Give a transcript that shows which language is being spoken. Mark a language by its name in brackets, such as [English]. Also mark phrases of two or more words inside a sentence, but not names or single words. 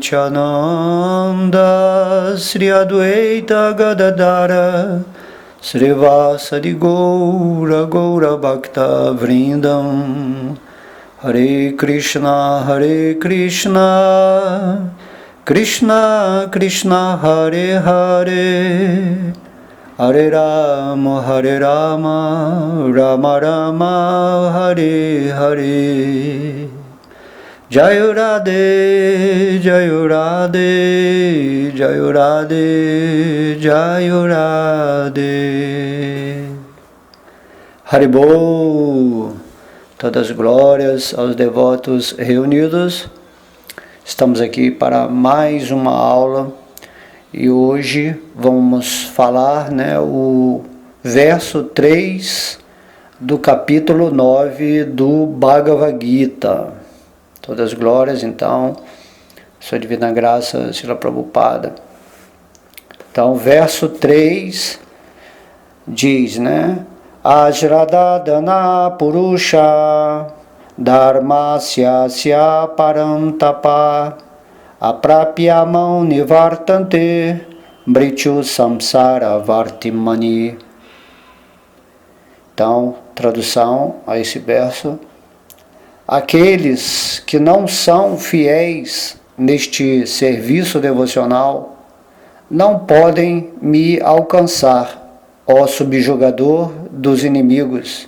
[Sanskrit] Nityananda Sri Adwaita Gadadara Srivasadi Gaura Gaura Bhakta Vrindam Hare Krishna Krishna Krishna Hare Hare Hare Rama, Rama Rama, Hare Hare. Jaya Radhe, Jaya Radhe, Jaya Radhe, Jaya Radhe. [Portuguese] Haribol, todas as glórias aos devotos reunidos. Estamos aqui para mais uma aula. E hoje vamos falar, o verso 3 do capítulo 9 do Bhagavad Gita. Todas as glórias, então, Sua Divina Graça, Srila Prabhupada. Então, verso 3 diz, [Sanskrit] Ajradadana Purusha Dharmasyasya Parantapa Aprapyamam nivartante Mrityu samsara vartimani. [Portuguese] Então, tradução a esse verso: aqueles que não são fiéis neste serviço devocional não podem me alcançar, ó subjugador dos inimigos.